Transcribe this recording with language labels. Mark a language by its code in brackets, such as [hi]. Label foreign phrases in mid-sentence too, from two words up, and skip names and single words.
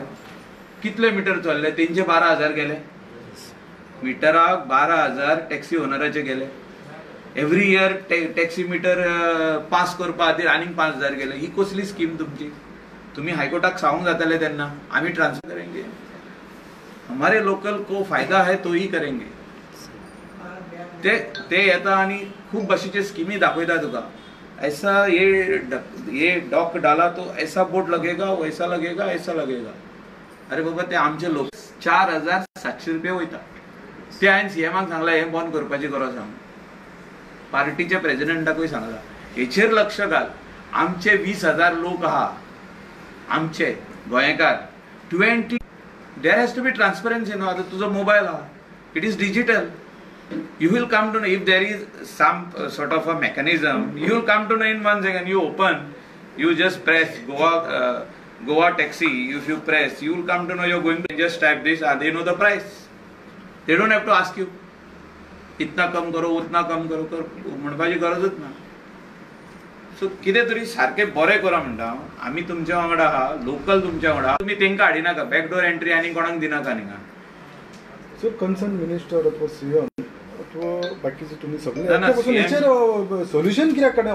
[kok] कितले मिटर चल्ले? तेंचे 12,000 गेले. मिटराक 12,000 टॅक्सी ओनराचे गेले. [en] every year taxi meter pass [kok] करपा खातीर आनीक 5,000 गेले. ही कसली स्कीम तुमची? तुम्ही हायकोर्टाक सांगूंक जाताले तेन्ना आमी [hi] ट्रान्सफर करेंगे. हमारे लोकल को फायदा है तो ही करेंगे. [kok] ते येता आनी खूब भाशेचे स्किमी दाखयता तुका. [hi] ऐसा ये डॉक डाला तो ऐसा बोर्ड लगेगा, वैसा लगेगा, ऐसा लगेगा. [kok] अरे बाबा, ते आमचे लोक 4,700 रुपये वयता. ते हांवें सीएमाक सांगला हे बंद करपाची गरज आहा. पार्टीच्या प्रेसिडेंटाकूय सांगला हेचेर लक्ष घाल. आमचे 20,000 लोक आहा, आमचे गोंयकार 20. [en] there has to be transparency [kok] न्हू. आता तुजो मोबायल आहा, [en] it is digital. You will come to know if there is some sort of a mechanism. You will come to know in 1 second. You open, you just press Goa taxi. If you press, you will come to know you're going to just type this. They know the price. They don't have to ask you. [hi] इतना कम करो, उतना कम करो, [kok] म्हणपाची गरजच ना. सो कितें तरी सारखे बरें करा म्हणटा. आमी तुमच्या वांगडा आहा, लोकल तुमच्या वांगडा. तुम्ही तेंका हाडिनाका, [en] backdoor entry [kok] आनी कोणाक दिनाका न्ही. [en] so concern minister [kok] अथवा सीएम अथवा बाकीचे तुम्ही सगळे सोल्युशन कित्याक काडना?